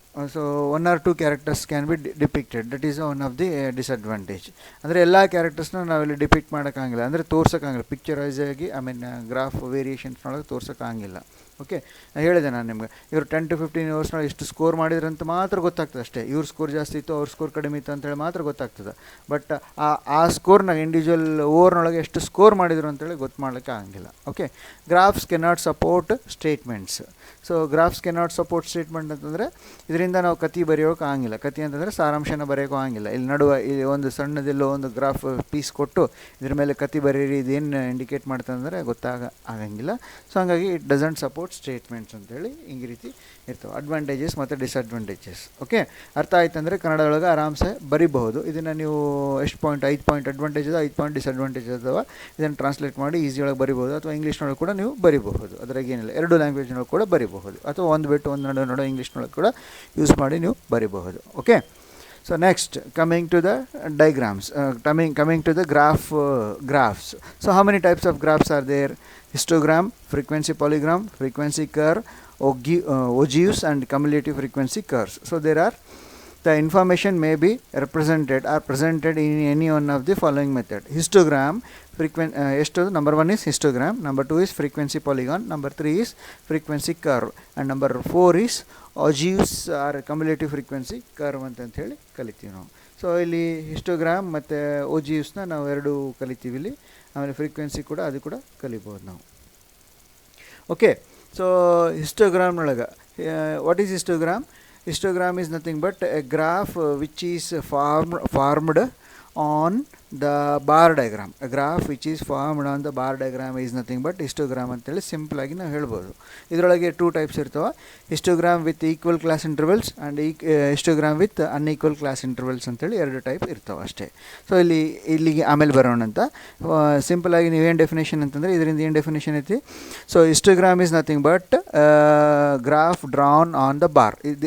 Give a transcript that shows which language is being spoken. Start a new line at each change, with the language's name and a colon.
English: So 1 or 2 characters can be depicted. That is one of the disadvantage.
Kannada: ಅಂದರೆ ಎಲ್ಲ ಕ್ಯಾರೆಕ್ಟರ್ಸ್ನ ನಾವಿಲ್ಲಿ depict ಮಾಡೋಕ್ಕಾಗಿಲ್ಲ, ಅಂದರೆ ತೋರ್ಸೋಕ್ಕಾಗಿಲ್ಲ ಪಿಕ್ಚರೈಸ್ ಆಗಿ. ಗ್ರಾಫ್ ವೇರಿಯೇಷನ್ಸ್ನೊಳಗೆ ತೋರ್ಸೋಕ್ಕಾಗಿಲ್ಲ. ಓಕೆ, ಹೇಳಿದೆ ನಾನು ನಿಮ್ಗೆ, ಇವರು 10 to 15 hours ಇಷ್ಟು ಸ್ಕೋರ್ ಮಾಡಿದ್ರಂತ ಮಾತ್ರ ಗೊತ್ತಾಗ್ತದೆ ಅಷ್ಟೇ. ಇವ್ರ ಸ್ಕೋರ್ ಜಾಸ್ತಿ ಇತ್ತು, ಅವ್ರ ಸ್ಕೋರ್ ಕಡಿಮೆ ಇತ್ತು ಅಂತೇಳಿ ಮಾತ್ರ ಗೊತ್ತಾಗ್ತದೆ. ಬಟ್ ಆ ಸ್ಕೋರ್ನ ಇಂಡಿವಿಜುವಲ್ ಓವರ್ನೊಳಗೆ ಎಷ್ಟು ಸ್ಕೋರ್ ಮಾಡಿದ್ರು ಅಂತೇಳಿ ಗೊತ್ತು ಮಾಡಲಿಕ್ಕೆ ಆಗಂಗಿಲ್ಲ.
English: Okay, graphs cannot support statements.
Kannada: So graphs cannot support statement ಅಂತಂದರೆ ಇದರಿಂದ ನಾವು ಕತೆ ಬರೆಯೋಕೆ ಆಗಂಗಿಲ್ಲ. ಕತೆ ಅಂತಂದರೆ ಸಾರಾಂಶನ ಬರೆಯೋಕೆ ಆಗಂಗಿಲ್ಲ. ಇಲ್ಲಿ ಇಲ್ಲಿ ಒಂದು ಸಣ್ಣದೆಲ್ಲೋ ಒಂದು ಗ್ರಾಫ್ ಪೀಸ್ ಕೊಟ್ಟು ಇದ್ರ ಮೇಲೆ ಕತೆ ಬರೀರಿ, ಇದೇನು ಇಂಡಿಕೇಟ್ ಮಾಡ್ತಂದರೆ ಆಗಂಗಿಲ್ಲ. ಸೊ ಹಾಗಾಗಿ
English: it doesn't support statements
Kannada: ಅಂತೇಳಿ ಹಿಂಗೆ ರೀತಿ ಇರ್ತವೆ. ಅಡ್ವಾಂಟೇಜಸ್ ಮತ್ತು ಡಿಸ್ಅಡ್ವಾಂಟೇಜಸ್. ಓಕೆ, ಅರ್ಥ ಆಯ್ತಂದರೆ ಕನ್ನಡದೊಳಗೆ ಆರಾಮ್ಸೆ ಬರಿಬಹುದು. ಇದನ್ನು ನೀವು ಎಷ್ಟು ಪಾಯಿಂಟ್, 5 ಪಾಯಿಂಟ್ ಅಡ್ವಾಂಟೇಜ್ ಅದ, 5 ಪಾಯಿಂಟ್ ಡಿಸ್ಅಡ್ವಾಂಟೇಜ್ ಅದಾವ. ಇದನ್ನು ಟ್ರಾನ್ಸ್ಲೇಟ್ ಮಾಡಿ ಈಸಿಯೊಳಗೆ ಬರಿಬೋದು, ಅಥವಾ ಇಂಗ್ಲೀಷ್ನೊಳಗೆ ಕೂಡ ನೀವು ಬರಿಬಹುದು. ಅದ್ರಾಗ ಏನಿಲ್ಲ, 2 ಲ್ಯಾಂಗ್ವೇಜ್ನೊಳಗೆ ಕೂಡ ಬರಿಬಹುದು, ಅಥವಾ ಒಂದು ಬಿಟ್ಟು ಒಂದು ನಡು ಇಂಗ್ಲೀಷ್ನೊಳಗೆ ಕೂಡ ಯೂಸ್ ಮಾಡಿ ನೀವು ಬರಿಬಹುದು. Okay,
English: so next coming to the diagrams, coming to the graphs. So how many types of graphs are there? Histogram, frequency polygon, frequency curve, ogives and cumulative frequency curves. So there are, the information may be presented in any one of the following method. Histogram, number 1 is histogram, number 2 is frequency polygon, number 3 is frequency curve, and number 4 is ogives or cumulative frequency curve
Kannada: ಅಂತ ಹೇಳಿ ಕಲಿತೀವಿ ನಾವು. So ಇಲ್ಲಿ histogram ಮತ್ತು ಓಜಿವ್ಸ್ನ ನಾವು 2 ಕಲಿತೀವಿ ಇಲ್ಲಿ. ಆಮೇಲೆ ಫ್ರೀಕ್ವೆನ್ಸಿ ಕೂಡ ಅದು ಕೂಡ ಕಲಿಬೋದು ನಾವು. Okay, so ಹಿಸ್ಟೋಗ್ರಾಮ್ನೊಳಗೆ
English: What is histogram? Histogram is nothing but a graph which is formed on the bar diagram. A graph which is formed on the bar diagram is nothing but histogram
Kannada: ಅಂತೇಳಿ simple ಆಗಿ ನಾವು ಹೇಳ್ಬೋದು. ಇದರೊಳಗೆ 2 types ಇರ್ತವೆ, histogram with equal class intervals and histogram with unequal class intervals ಅಂತೇಳಿ 2 type ಇರ್ತವೆ ಅಷ್ಟೇ. So ಇಲ್ಲಿಗೆ ಆಮೇಲೆ ಬರೋಣ ಅಂತ. ಸಿಂಪಲ್ ಆಗಿ ನೀವೇನು ಡೆಫಿನೇಷನ್ ಅಂತಂದರೆ, ಇದರಿಂದ ಏನು ಡೆಫಿನೇಷನ್ ಐತಿ?
English: So histogram is nothing but graph drawn on the bar.